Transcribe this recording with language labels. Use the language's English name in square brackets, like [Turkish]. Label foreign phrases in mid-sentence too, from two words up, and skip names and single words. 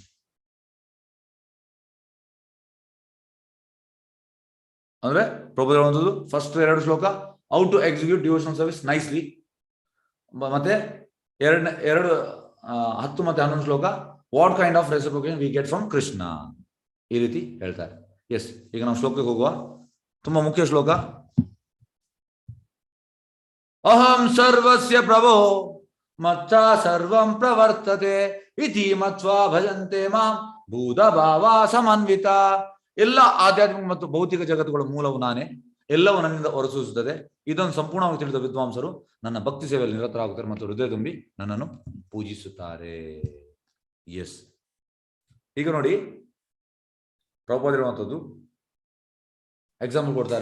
[Kannada] ಅಂದ್ರೆ ಪ್ರಭುಪಾದ ಹೇಳುವಂಥದ್ದು ಫಸ್ಟ್ 2 ಶ್ಲೋಕ [English] how to execute devotional service nicely, [Kannada] ಮತ್ತೆ 10 ಮತ್ತೆ 11 ಶ್ಲೋಕ [English] what kind of reciprocation we get from Krishna, [Kannada] ಈ ರೀತಿ ಹೇಳ್ತಾರೆ. ಎಸ್, ಈಗ ನಾವು ಶ್ಲೋಕಕ್ಕೆ ಹೋಗುವ. ತುಂಬಾ ಮುಖ್ಯ ಶ್ಲೋಕ. [Sanskrit] ಅಹಂ ಸರ್ವಸ್ಯ ಪ್ರಭೋ ಮತ್ತ ಸರ್ವಂ ಪ್ರವರ್ತತೆ ಇತಿ ಮತ್ವಾ ಭಜಂತೆ ಮಾಂ ಭೂತ ಭಾವ ಸಮನ್ವಿತ. [Kannada] ಎಲ್ಲ ಆಧ್ಯಾತ್ಮಿಕ ಮತ್ತು ಭೌತಿಕ ಜಗತ್ತುಗಳ ಮೂಲವು ನಾನೇ, ಎಲ್ಲವೂ ನನ್ನಿಂದ ಹೊರಸೂಸುತ್ತದೆ. ಇದನ್ನು ಸಂಪೂರ್ಣವಾಗಿ ತಿಳಿದ ವಿದ್ವಾಂಸರು ನನ್ನ ಭಕ್ತಿ ಸೇವೆಯಲ್ಲಿ ನಿರತರಾಗುತ್ತಾರೆ ಮತ್ತು ಹೃದಯ ತುಂಬಿ ನನ್ನನ್ನು ಪೂಜಿಸುತ್ತಾರೆ. ಎಸ್, ಈಗ ನೋಡಿ ಪ್ರಭುಪಾದ ಇರುವಂಥದ್ದು ಎಕ್ಸಾಂಪಲ್ ಕೊಡ್ತಾರೆ.